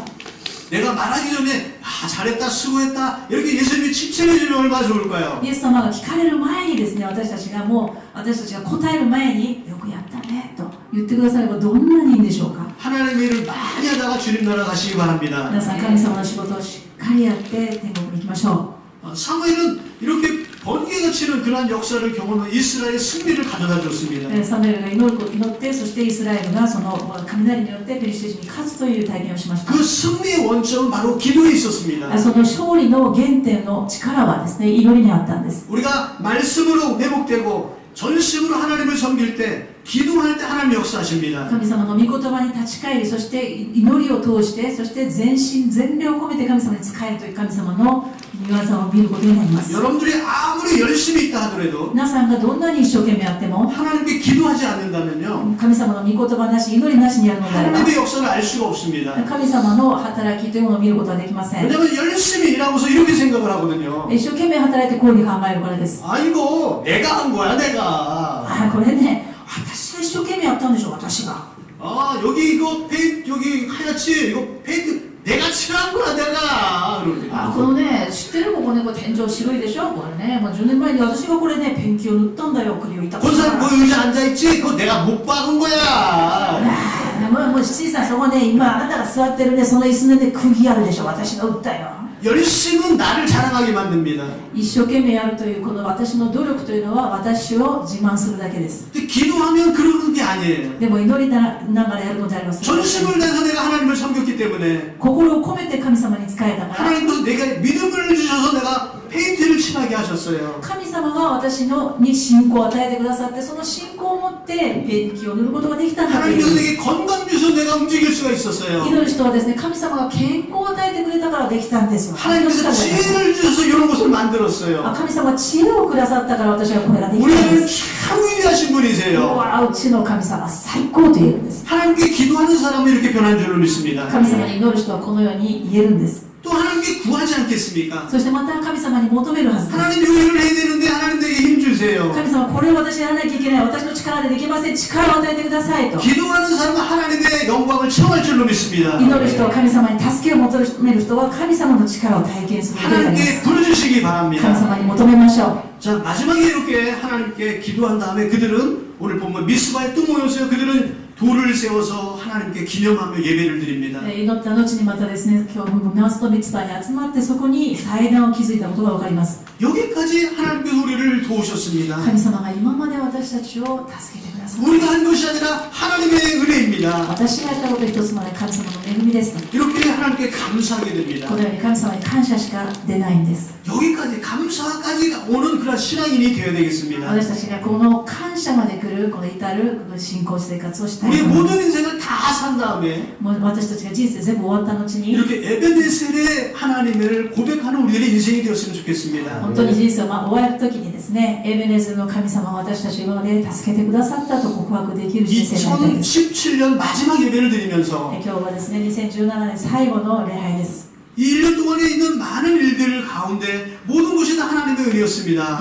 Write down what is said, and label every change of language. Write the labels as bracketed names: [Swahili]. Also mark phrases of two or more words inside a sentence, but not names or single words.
[Korean] 내가 말하기 전에 잘했다 수고했다 이렇게 예수님이 칭찬해 주면 얼마나 좋을까요? [Japanese] イエス様が聞かれる前にですね、私たちが答える前によくやったねと言ってくださればどんなにいいんでしょうか。 [Korean] 하나님의 일을 많이 하다가 주님 나라 가시기 바랍니다. [Japanese] 皆さん神様の仕事をしっかりやって天国に行きましょ [Korean] 사무엘은 이렇게 번개가 치는 그러한 역사를 경험한 이스라엘의 승리를 가져다 줬습니다. [Japanese] う。サムエルが祈って、そしてイスラエルがその雷によってペリシテ人に勝つという体験をしました。 [Korean] 그 승리의 원점은 바로 기도에 있었습니다. [Japanese] その勝利の原点の力はですね、祈りにあったんです。 [Korean] 우리가 말씀으로 회복되고 전심으로 하나님을 섬길 때 기도할 때 하나님 역사하십니다. [Japanese] 神様の御言葉に立ち返り、そして祈りを通して、そして全身全霊を込めて神様に仕えるという神様の御業を見ることになります。 [Korean] 여러분들이 아무리 열심히 있다 하더라도 [Japanese] 皆さんがどんなに一生懸命やっても [Korean] 하나님께 기도하지 않는다면요 [Japanese] 神様の御言葉なし、祈りなしにやるのであれば [Korean] 하나님의 역사를 알 수가 없습니다. [Japanese] 神様の働きというものを見ることはできません。 [Korean] 왜냐하면 열심히 일하고서 이렇게 생각을 하거든요. [Japanese] 一生懸命働いてこういうふうに考えるからです。 [Korean] 아이고 내가 한 거야 내가. [Japanese] これね、私が一生懸命やったんでしょ、私が。 [Korean] 아 여기 이거 페인트 여기 하얗지 이거 페인트 내가 칠한 거야 내가. [Japanese] このね、知ってるここね、これ天井白いでしょ、これね、もう10年前に私がこれね、ペンキを塗ったんだよ、首を痛くし [Korean] 그 [Japanese] た [Korean] 사람 [Japanese] から [Korean] 그 의자 앉아있지? 그거 내가 못 박은 거야. [Japanese] もう小さい、そこね、今あなたが座ってるね、その椅子で釘あるでしょ、私が打ったよ。 [Korean] 열심은 나를 자랑하게 만듭니다. [Japanese] 一生懸命やるというこの私の努力というのは私を自慢するだけです。 [Korean] 근데 기도하면 그러는 게 아니에요. [Japanese] でも祈りながらやるのであります。 [Korean] 전심을 다해서 내가 하나님을 섬겼기 때문에 [Japanese] 心を込めて神様に仕えたから、 [Korean] 하나님께서 내가 믿음을 주셔서 내가 페인트를 칠하게 하셨어요. [Japanese] 神様が私に信仰を与えてくださって、その信仰を持ってペンキを塗ることができたんだという [Korean] 하나님께서 내게 건강 주셔서 내가 움직일 수가 있었어요. [Japanese] 祈る人はですね、神様が健康を与えてくれたからできたんですよ。 [Korean] 하나님께서 지혜를 주셔서 이런 것을 만들었어요. [Japanese] 神様は知恵をくださったから私はこれができたんで [Korean] 우리는 [Japanese] す。 [Korean] 참 위대하신 [Japanese] う [Korean] 분이세요. [Japanese] わ、うちの神様最高と言えるんです。 [Korean] 하나님께 기도하는 사람은 이렇게 변한 줄을 믿습니다. [Japanese] 神様に祈る人はこのように言えるんです。 [Korean] 또 하나님께 구하지 않겠습니까? [Japanese] そしてまた神様に求めるはずです。 [Korean] 하나님 요일을 해야 되는데 하나님 내게 힘 주세요. [Japanese] 神様、これを私やらなきゃいけない。私の力でできません。力を与えてくださいと。 [Korean] 기도하는 사람은 하나님의 영광을 체험할 줄로 믿습니다. [Japanese] 祈る人は神様に助けを求める人は神様の力を体験することになりま [Korean] 하나님께 [Japanese] す。 [Korean] 부르주시기 [Japanese] 神 [Korean] 바랍니다. [Japanese] 様に求めましょう。 [Korean] 자, 마지막에 이렇게 하나님께 기도한 다음에 그들은 오늘 보면 미스바에 또 모였어요. 그들은 돌을 세워서 하나님께 기념하며 예배를 드립니다. [Japanese] 祈った後にまたですね、今日のナスとミツバに集まってそこに祭壇を築いたことが分かります。 [Korean] 여기까지 하나님께서 우리를 도우셨습니다. [Japanese] 神様が今まで私たちを助けてください。 [Korean] 우리가 한 것이 아니라 하나님의 은혜입니다. [Japanese] 私がやったこと一つもない神様の恵みですと。 [Korean] 이렇게 하나님께 감사하게 됩니다. [Japanese] このように神様に感謝しか出ないんです。 [Korean] 여기까지 감사까지 오는 그런 신앙인이 되어야 되겠습니다. [Japanese] 私たちがこの感謝まで来る、この至る信仰生活をしたい [Korean] 우리 [Japanese] と思います。 [Korean] 모든 인생을 다 산 다음에 [Japanese] もう私たちが人生全部終わった後に [Korean] 이렇게 에베네셀의 하나님을 고백하는 우리들의 인생이 되었으면 좋겠습니다. [Japanese] 本当に人生を終わる時にですね、エベネズルの神様は私たちを今まで助けてくださったと告白できる人生になりたいです。 [Korean] 2017년 마지막 예배를 드리면서 [Japanese] 今日はですね、2017年最後の礼拝です。 [Korean] 이 1년 동안에 있는 많은 일들 가운데 모든 것이 다 하나님의 은혜였습니다.